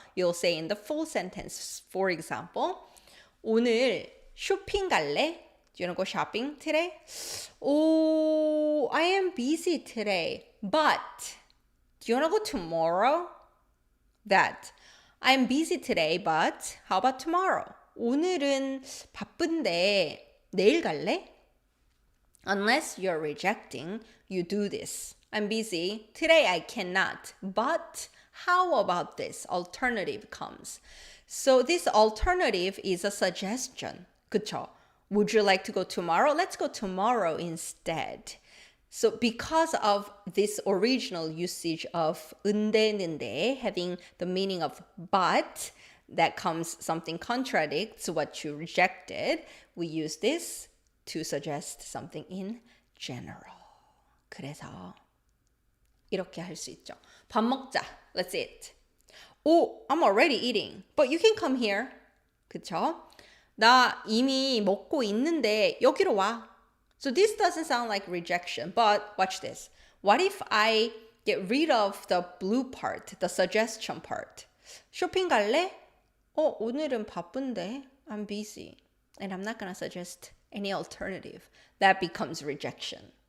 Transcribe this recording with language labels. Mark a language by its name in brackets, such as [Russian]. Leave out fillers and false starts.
[English] You'll say in the full sentence, for example, [Korean] 오늘 쇼핑 갈래? [English] Do you want to go shopping today? Oh, I am busy today, but do you want to go tomorrow? That. I'm busy today, but how about tomorrow? [Korean] 오늘은 바쁜데 내일 갈래? [English] Unless you're rejecting, you do this. I'm busy. Today I cannot. But how about this? Alternative comes. So this alternative is a suggestion. [Korean] 그쵸? [English] Would you like to go tomorrow? Let's go tomorrow instead. So because of this original usage of 은데, 는데, having the meaning of but, that comes something contradicts what you rejected, we use this to suggest something in general. [Korean] 그래서 이렇게 할 수 있죠. 밥 먹자. [English] Let's eat. Oh, I'm already eating. But you can come here. [Korean] 그쵸? 나 이미 먹고 있는데 여기로 와. [English] So this doesn't sound like rejection, but watch this. What if I get rid of the blue part, the suggestion part? [Korean] 쇼핑 갈래? 오늘은 바쁜데. [English] I'm busy. And I'm not gonna suggest any alternative. That becomes rejection.